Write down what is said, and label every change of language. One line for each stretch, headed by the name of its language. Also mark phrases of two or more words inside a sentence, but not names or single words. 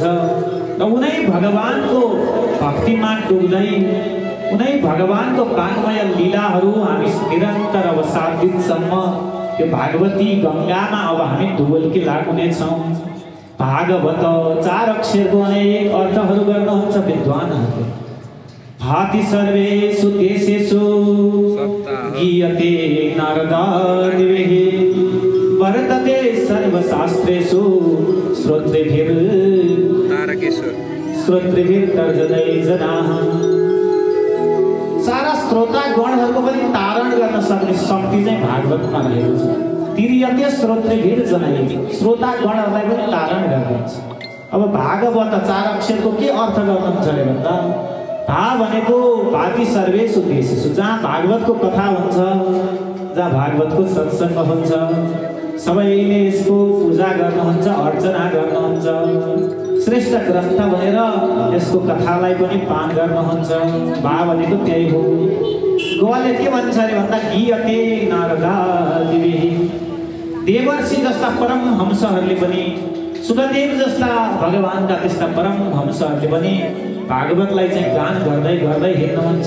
Nepali: र उनै भगवानको भक्तिमा डुब्दै उनै भगवानको काममय लीलाहरू हामी निरन्तर अब 7 दिनसम्म यो भागवती गङ्गामा अब हामी डुबल्की लाग्नेछौँ। भागवत 4 अक्षरको अनेक अर्थहरू गर्नुहुन्छ विद्वानहरूले।
Sanskrit: भाति सर्वेषु देशेषु गीयते नारदादिभिः वर्तते सर्वशास्त्रेषु श्रोतृभिर्तर्जनै जनाः।
Nepali: सारा श्रोता गणहरूको पनि तारण गर्न सक्ने शक्ति चाहिँ भागवतमा रहेको छ।
Sanskrit: तिर्यते श्रोतृभिर्जनै,
Nepali: श्रोता गणहरूलाई पनि तारण गर्नुहुन्छ। अब भागवत 4 अक्षरको के अर्थ गर्नुहुन्छ अरे भन्दा, भा भनेको
Sanskrit: भाति सर्वेषु देशेषु,
Nepali: जहाँ भागवतको कथा हुन्छ, जहाँ भागवतको सत्सङ्ग हुन्छ, सबैले यसको पूजा गर्नुहुन्छ, अर्चना गर्नुहुन्छ, श्रेष्ठ ग्रन्थ भनेर यसको कथालाई पनि पान गर्नुहुन्छ। भा भनेको त्यही हो। गोवाले के भन्छ अरे भन्दा,
Sanskrit: गीयते नारदादिभिः,
Nepali: देवर्षि जस्ता परम हंसहरूले पनि, सुखदेव जस्ता भगवानका त्यस्ता परम हंसहरूले पनि भागवतलाई चाहिँ गान गर्दै गर्दै हिँड्नुहुन्छ।